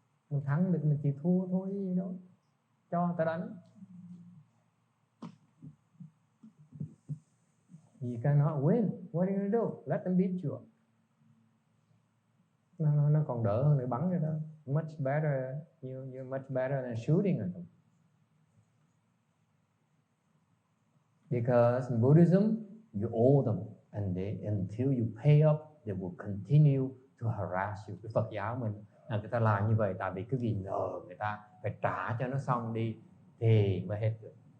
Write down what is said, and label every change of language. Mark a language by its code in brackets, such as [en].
[vi] Mình thắng được mình chỉ thua thôi gì đâu. Cho người ta đánh. [en] You cannot win. What are you gonna do? Let them beat you. [vi] Nó còn đỡ hơn để bắn cái đó. [en] Much better. You're much better than shooting at them. Because in Buddhism, you owe them, and until you pay up, they will continue to harass you. [vi] Cái Phật giáo mình là người ta làm như vậy tại vì cái gì nhờ người ta phải trả cho nó xong đi thì mới hết được.